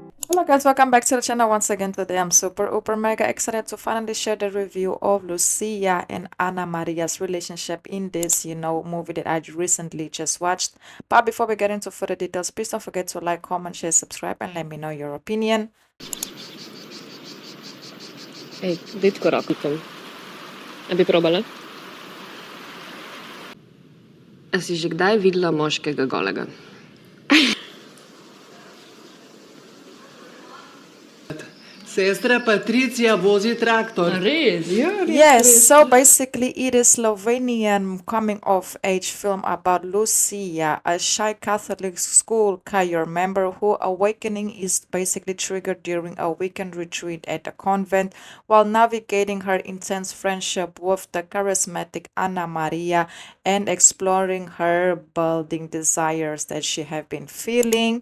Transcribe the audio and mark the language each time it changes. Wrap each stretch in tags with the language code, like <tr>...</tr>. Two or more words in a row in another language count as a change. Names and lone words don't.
<en>Hello guys, welcome back to the channel once again. Today I'm super mega excited to finally share the review of Lucia and Anna Maria's relationship in this, movie that I recently just watched. But before we get into further details, please don't forget to like, comment, share, subscribe, and let me know your opinion.</en> <sl>Ej, ditko rakutam. A bi probala? A si že kdaj videla moškega golega? Sestra Patricia vozi traktor. Res? Ja,</sl> <en>Yes, so basically it is Slovenian coming of age film about Lucia, a shy Catholic school career member who awakening is basically triggered during a weekend retreat at the convent while navigating her intense friendship with the charismatic Anna Maria and exploring her building desires that she have been feeling.</en>